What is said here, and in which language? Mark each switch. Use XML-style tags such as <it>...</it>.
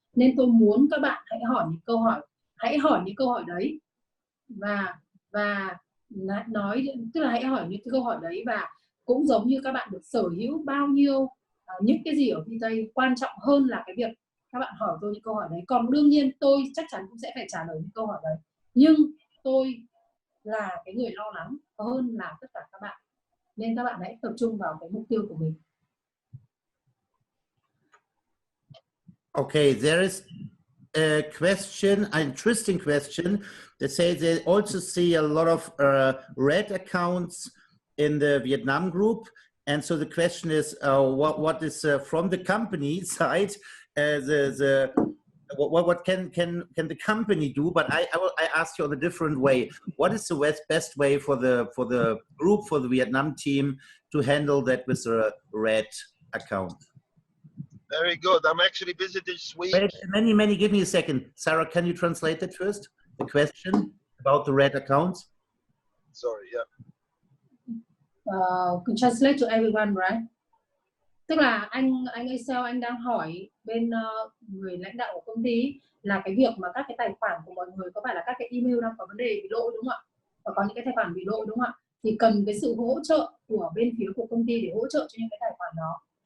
<vi>Nên tôi muốn các bạn hãy hỏi những câu hỏi đấy, và nói, tức là hãy hỏi những cái câu hỏi đấy, và cũng giống như các bạn được sở hữu bao nhiêu những cái gì ở VITAE, quan trọng hơn là cái việc các bạn hỏi tôi những câu hỏi đấy. Còn đương nhiên tôi chắc chắn cũng sẽ phải trả lời những câu hỏi đấy, nhưng tôi là cái người lo lắng hơn là tất cả các bạn, nên các bạn hãy tập trung vào cái mục tiêu của mình.</vi> <en>Okay, there is a question, an interesting question that says they also see a lot of red accounts in the Vietnam group. And so the question is, what is from the company side, what can the company do? But I ask you on a different way. What is the best way for the group, for the Vietnam team, to handle that with a red account? Very good. I'm actually busy this week. Wait, many, give me a second. Sarah, can you translate it first? The question about the red accounts? Sorry, yeah. Translate to everyone, right?</en> <vi>Tức là anh Excel, anh đang hỏi bên người lãnh đạo của công ty là cái việc mà các cái tài khoản của mọi người có phải là các cái email đang có vấn đề bị lỗi, đúng không ạ? Và có những cái tài khoản bị lỗi, đúng không ạ? Thì cần cái sự hỗ trợ của bên phía của công ty để hỗ trợ cho những cái tài khoản đó.</vi>